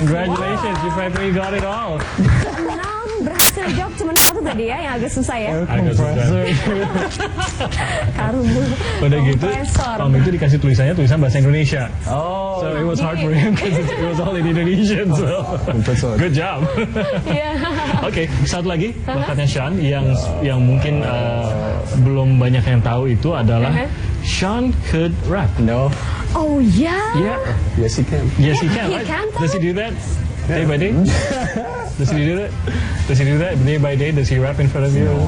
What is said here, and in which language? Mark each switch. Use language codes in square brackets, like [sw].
[en] Congratulations, you practically got it all. [id] 6 berhasil jawab cuma satu tadi ya yang agak susah ya. Agak susah. Karung. Udah gitu, Kompresor. Tom itu dikasih tulisan bahasa Indonesia. Oh. [en] So it was hard for him because it was all in Indonesian. So Compressor. good job. [id] Iya. Oke, satu lagi bakatnya Sean yang mungkin belum banyak yang tahu itu adalah [en] Sean could rap. No. [id] Oh ya. [en] Yeah. Yes, he can. Yes, he can. He Right? can, Does he do that day by day? Does he do that? Does he do that day by day? Does he rap in front of you?